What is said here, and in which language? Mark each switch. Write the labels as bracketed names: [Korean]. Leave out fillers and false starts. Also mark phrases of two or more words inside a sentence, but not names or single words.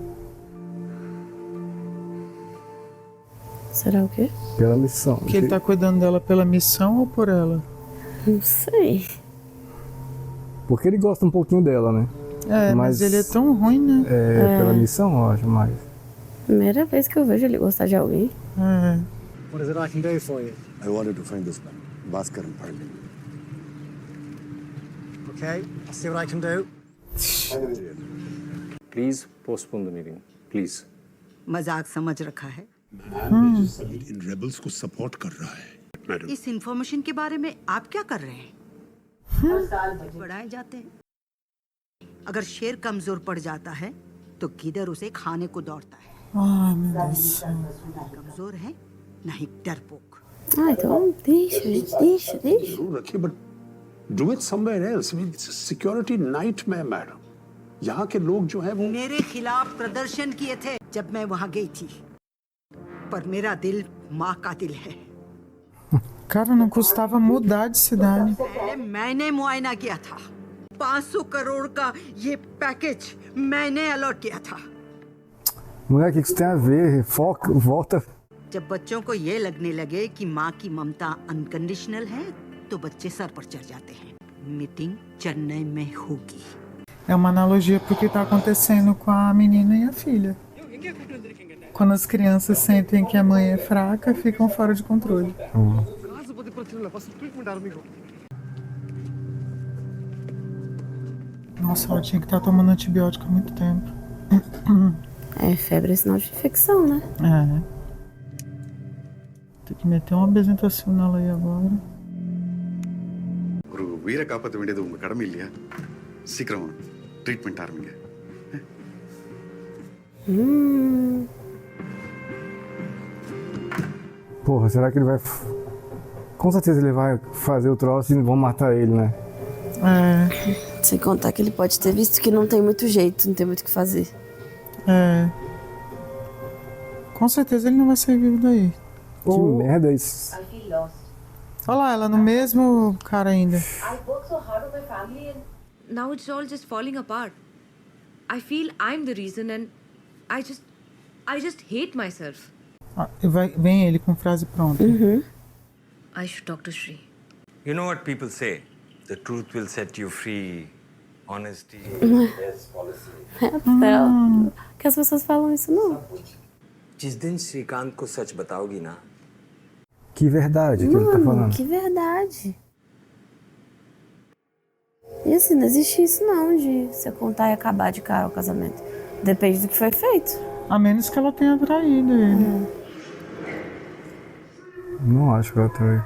[Portuguese] Será o quê? Pela missão. Que ele tá cuidando dela pela missão ou por ela? Não sei. Porque ele gosta um pouquinho dela, né? É, mas ele é tão ruim, né? Pela missão, eu acho, mais. Primeira vez que eu vejo ele gostar de alguém. É. [English] What is it I can do for you? I wanted to find this man, Bhaskaran Pandey. Okay, I'll see what I can do. Please postpone the meeting, please. [Hindi] मजाक समझ रखा है। इन रेबल्स को सपोर्ट कर रहा है मैडम। इस इंफॉर्मेशन के बारे में आप क्या कर रहे हैं? बढ़ाए जाते हैं। अगर शेर कमजोर पड़ जाता है तो गिदर उसे खाने को दौड़ता है। [Portuguese] Ai, meu Deus. [Hindi] कमजोर है नहीं डरपोक। [Portuguese] Ah, então deixa, gente, deixa. [Hindi] जरूर रखिए [English] But do it somewhere else. It's a security nightmare, madam. [Hindi] यहाँ के लोग जो है वो मेरे खिलाफ प्रदर्शन किए थे जब मैं वहां गई थी, पर मेरा दिल माँ का दिल है। [Portuguese] Cara, não custava mudar de cidade. [Hindi] पहले मैंने मुआयना किया था। 500 करोड़ का ये पैकेज मैंने अलॉट किया था। [Portuguese] Moleque, o que isso tem a ver? Foca, volta. [Hindi] जब बच्चों को ये लगने लगे कि माँ की ममता अनकंडीशनल है तो बच्चे सर पर चढ़ जाते हैं। मीटिंग चेन्नई में होगी। [Portuguese] É uma analogia pro que tá acontecendo com a menina e a filha. Quando as crianças sentem que a mãe é fraca, ficam fora de controle. Nossa, ela tinha que estar tomando antibiótico há muito tempo. É, febre é sinal de infecção, né? É. Tem que meter uma apresentação nela aí agora. [Tamil] ஒரு உயிரை காப்பாற்ற வேண்டியது உங்க கடமை இல்லையா? சீக்கிரம் ட்ரீட்மெண்ட் ஆரம்பிங்க. [Portuguese] Porra, será que ele vai... Com certeza ele vai fazer o troço e vão matar ele, né? É, Sem contar que ele pode ter visto que não tem muito jeito, não tem muito o que fazer. é. Com certeza ele não vai sair vivo daí. Que merda isso. Olha lá, ela no mesmo cara ainda. [English] Now it's all just falling apart. I feel I'm the reason and I just hate myself. [Portuguese] Ah, vem ele com frase pronta. [English] I should talk to Shri. You know what people say? The truth will set you free. Honesty. [Portuguese] Que as pessoas falam isso, não. [Hindi] जिस दिन श्रीकांत को सच बताओगी ना, [Portuguese] Que verdade que ele tá falando. Que verdade. E assim, não existe isso não, de você contar e acabar de cara o casamento. Depende do que foi feito. A menos que ela tenha traído ele. Não acho que ela tá...